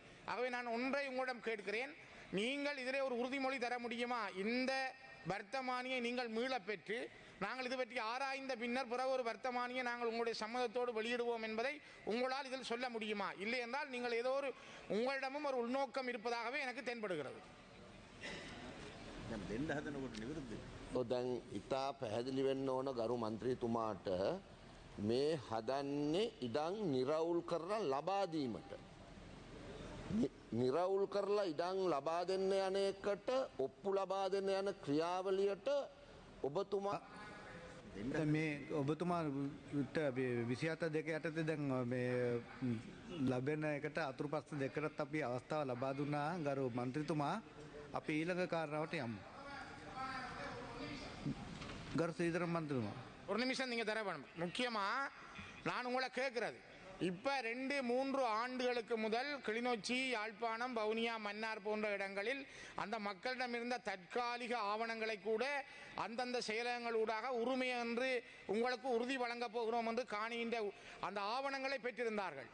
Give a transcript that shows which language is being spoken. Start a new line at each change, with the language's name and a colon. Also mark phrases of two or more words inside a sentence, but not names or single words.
Tamil: ஆகவே நான் ஒன்றை உங்களிடம் கேட்கிறேன், நீங்கள் இதிலே ஒரு உறுதிமொழி தர முடியுமா? இந்த வர்த்தமானியை நீங்கள் மீள பெற்று நாங்கள் இது பற்றி ஆராய்ந்த பின்னர் பிறகு ஒரு வர்த்தமானியை நாங்கள் உங்களுடைய சம்மதத்தோடு வெளியிடுவோம் என்பதை உங்களால் இதில் சொல்ல முடியுமா? இல்லை என்றால் நீங்கள் ஏதோ ஒரு உங்களிடமும் ஒரு உள்நோக்கம் இருப்பதாகவே எனக்கு தென்படுகிறது.
Sinhala: දැන් ඉතා පැහැදිලි වෙන්න ඕන ගරු මන්ත්‍රීතුමාට මේ හදන්නේ ඉඩම් නිරවුල් කරලා ලබා දීමට. නිරවුල් කරලා ඉඩම් ලබා දෙන්න යන එකට ඔප්පු ලබා දෙන්න යන ක්‍රියාවලියට ඔබතුමා මේ ඔබතුමා 27 යටතේ දැන් මේ ලැබෙන එකට අතුරුපස්ස දෙකකට අපි අවස්ථාව ලබා දුන්නා ගරු මන්ත්‍රීතුමා. අපි ඊළඟ කාරණාවට යමු. ගරු ශ්‍රීධරන් මන්ත්‍රීතුමා
Tamil: ஒரு நிமிஷம் நீங்க தர வேணும். முக்கியமா நான் உங்களை கேட்கிறது, இப்ப 2-3 ஆண்டுகளுக்கு முதல் கிளிநொச்சி, யாழ்ப்பாணம், வவுனியா, மன்னார் போன்ற இடங்களில் அந்த மக்களிடம் இருந்த தற்காலிக ஆவணங்களை கூட அந்தந்த செயலகங்களூடாக உரிமை என்று உங்களுக்கு உறுதி வழங்கப் போகிறோம் என்று காணிகின்ற அந்த ஆவணங்களை பெற்றிருந்தார்கள்.